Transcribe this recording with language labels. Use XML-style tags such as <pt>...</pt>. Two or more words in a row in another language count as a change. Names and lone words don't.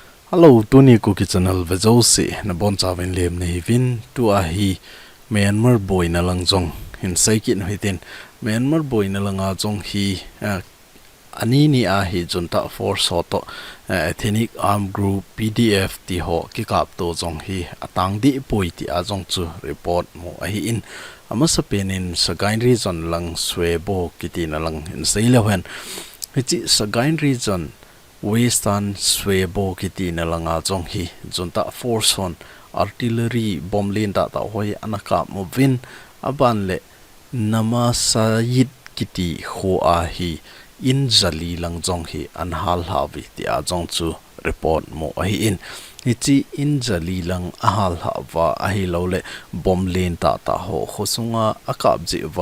<tcz>Hello, Tony KUKI channel vajose na bon chawin lem na hivin tu a hi Myanmar boy na lang jong hin saikin hitin Myanmar boy na langa jong hi ani ni a hi</tcz> <en>JUNTA force</en> <tcz>hoto</tcz> <en>ethnic armed group</en> <tcz>PDF ti ho KIKAP to jong hi atang di pui ti a jong chu report mo a hi in ama sa penin sa gain region lang swebo kiti na lang in sailawen hi sa gain</tcz> <en>region Western</en> <tcz>Swebo kiti na langa jong hi</tcz> <en>JUNTA force</en> <tcz>on artillery bomblin da hoi anaka movin aban le nama sayid kiti ho a hi in zali lang jong hi anhal hawi ti a jong chu report mo a hi in ichi in zali lang ahal hawa a hi lo le bomblin ta ho khosunga akap ji wa</tcz>